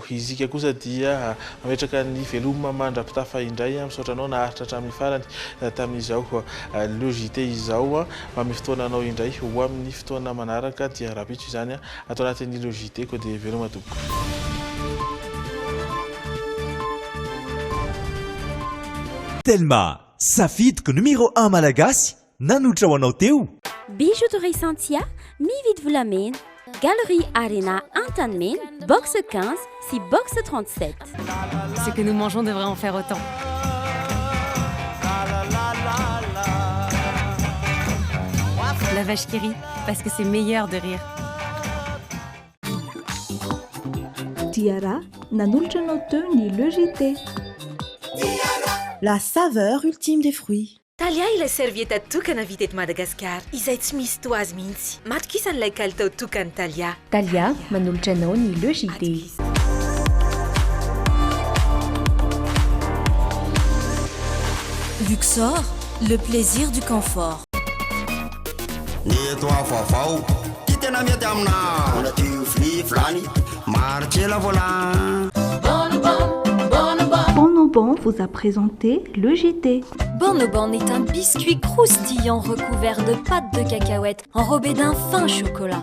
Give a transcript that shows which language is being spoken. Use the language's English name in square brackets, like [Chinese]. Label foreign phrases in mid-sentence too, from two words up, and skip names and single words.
[Malagasy] Izika kosa dia ametraka ny veloma mandrapitafa indray misaotra anao naharitra hatramin'ny farany tamin'izao logité izao amin'ny fotoana anao indray ho amin'ny fotoana manaraka dia rapitro izany atao anatin'ny logité ko dia veloma tompoko. Telma, safidiko numéro 1 malagasy nanotra ho anao teo. Bijouterie Santia, mividy volamena, Galerie Arena Antanmen, box 15, si box 37. [French] Ce que nous mangeons devrait en faire autant. La vache qui rit, parce que c'est meilleur de rire. [Malagasy] Tiara, nanolotra anao teo ny logité. [French] La saveur ultime des fruits. [Malagasy] Talia ilay servieta tokana vita eto Madagasikara izay tsy misy toazy mihitsy. Matokisany kalitao tokany Talia. Talia manolotra anao ny logité. [French] Luxor, le plaisir du confort. [Malagasy] Neto avavao ty tena mety amina ona tio filifilany maritrela vola. [French] Bonobon vous a présenté le JT. Bonobon est un biscuit croustillant recouvert de pâte de cacahuète enrobé d'un fin chocolat.